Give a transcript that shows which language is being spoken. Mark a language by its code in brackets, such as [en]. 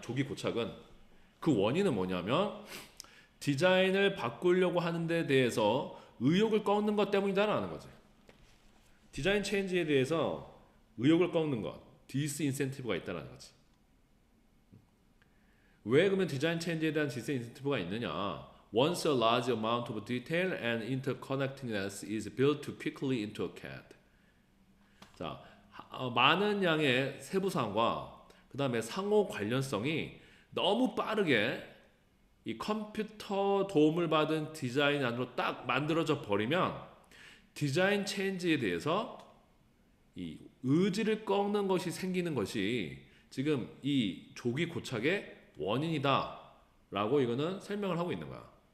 [ko] 조기 고착은 그 원인은 뭐냐면 디자인을 바꾸려고 하는 데 대해서 의욕을 꺾는 것 때문이다라는 거지. 디자인 체인지에 대해서 의욕을 꺾는 것, 디스인센티브가 있다라는 거지. 왜 그러면 디자인 체인지에 대한 디스인센티브가 있느냐? [en] Once a large amount of detail and interconnectedness is built too quickly into a CAD. [ko] 자, 많은 양의 세부사항과 그 다음에 상호 관련성이 너무 빠르게 이 컴퓨터 도움을 받은 디자인 안으로 딱 만들어져 버리면 디자인 체인지에 대해서 이 의지를 꺾는 것이 생기는 것이 지금 이 조기 고착의 원인이다 라고 이거는 설명을 하고 있는 거야.